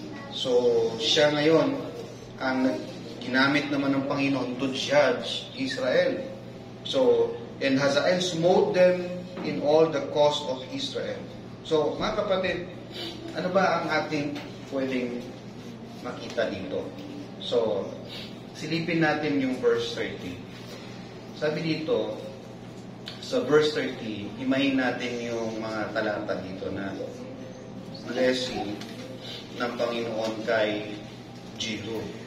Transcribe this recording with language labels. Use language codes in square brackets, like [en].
[tl] So siya ngayon ang ginamit naman ng Panginoon [en] to judge Israel. So, and Hazael smote them in all the coast of Israel. [tl] So, mga kapatid, ano ba ang ating pwedeng makita dito? So, silipin natin yung verse 30. Sabi dito, sa verse 30, himayin natin yung mga talata dito na blessing ng Panginoon kay Jehu.